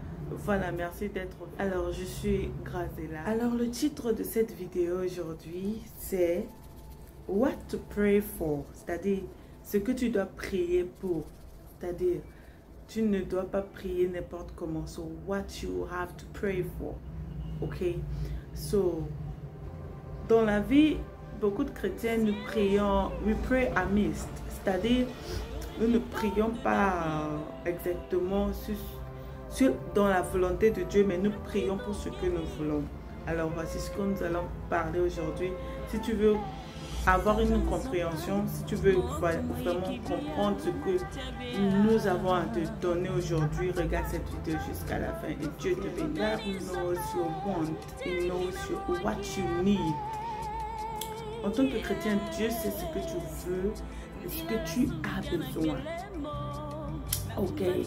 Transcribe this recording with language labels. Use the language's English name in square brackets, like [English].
[French] voilà, merci d'être... Alors, je suis Grazela. Alors, le titre de cette vidéo aujourd'hui, c'est [English] What to pray for. [French] C'est-à-dire, ce que tu dois prier pour. C'est-à-dire, tu ne dois pas prier n'importe comment. [English] So, what you have to pray for. Ok? [French] So, dans la vie, beaucoup de chrétiens, nous prions, [English] we pray amiss. [French] C'est-à-dire, nous ne prions pas exactement dans la volonté de Dieu, mais nous prions pour ce que nous voulons. Alors, voici ce que nous allons parler aujourd'hui. Si tu veux avoir une compréhension, si tu veux vraiment comprendre ce que nous avons à te donner aujourd'hui, regarde cette vidéo jusqu'à la fin et Dieu te bénira. [English] God knows your want, He knows what you need. [French] En tant que chrétien, Dieu sait ce que tu veux et ce que tu as besoin. Ok?